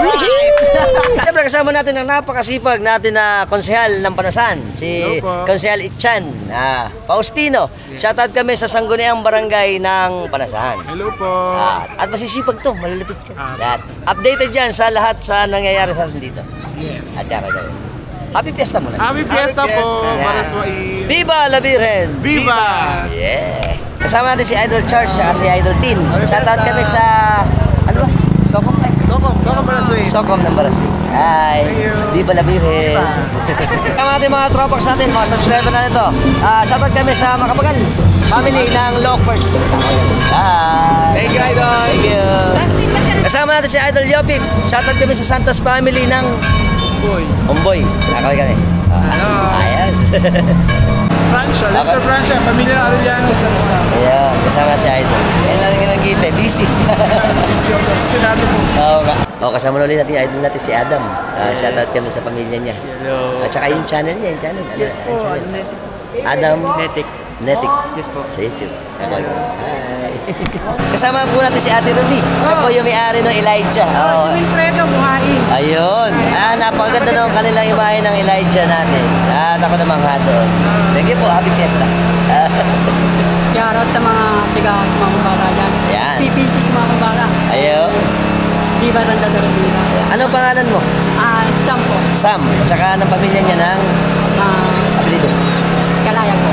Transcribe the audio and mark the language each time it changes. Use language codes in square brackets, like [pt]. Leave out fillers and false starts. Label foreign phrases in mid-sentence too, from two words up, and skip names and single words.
[tl] Siyempre kasama natin ang napakasipag natin na konsehal ng Panasan, si Konsehal Itchan Faustino. Shoutout kami sa Sangguniang Barangay ng Panasan. Hello po. At masisipag to, malalapit yan. Updated yan sa lahat sa nangyayari sa atin dito. [en] Yes. [tl] At [en] happy fiesta [tl] muna. [en] Happy fiesta [tl] po, Baraswain. [es] Viva la Virgen! Viva! [en] Yeah! [tl] Kasama natin si Idol Charles at si Idol Tin. Shoutout kami sa, ano ba? Sokom Baraswain. Sokom ng Baraswain. [en] Hi! [es] Viva la Virgen! [tl] Kasama natin mga tropax natin, mga subscriber na nito. Shoutout kami sa Makapagal family ng Lockers. [en] Hi! Thank you, Idol! Thank you! [tl] Kasama natin si Idol Yopip. Shoutout kami sa Santos family ng Umboy. Nakakaway kami. Ayos. Francia, Lester Francia, pamilya ng Arellano sa Ayan, kasama si Idol. Ayan natin ka ng kita, busy. Busy ako, sinado mo. Oo ka. Kasama na ulit natin yung idol natin si Adam. Shoutout kami sa pamilya niya. [en] Hello. [tl] At saka yung channel niya, Yes po, Adam Netic. Yes po. Sa YouTube. Hi. Kasama po natin si Ate Ruby. Siya po yung may-ari ng Elijah. Si Wilfredo Buhain. Ayun. Napakaganda ng kanilang imahe ng Elijah natin. At ako namang doon. [en] Thank you po. Happy Fiesta. [tl] Shoutout sa mga tiga sa mga kumbara dyan. Ayan. PPC sa mga kumbara. Ayun. [es] Viva Santa Teresita. [tl] Anong pangalan mo? Sam po. Sam. Tsaka ng pamilya niya ng apelido. Kalayag po.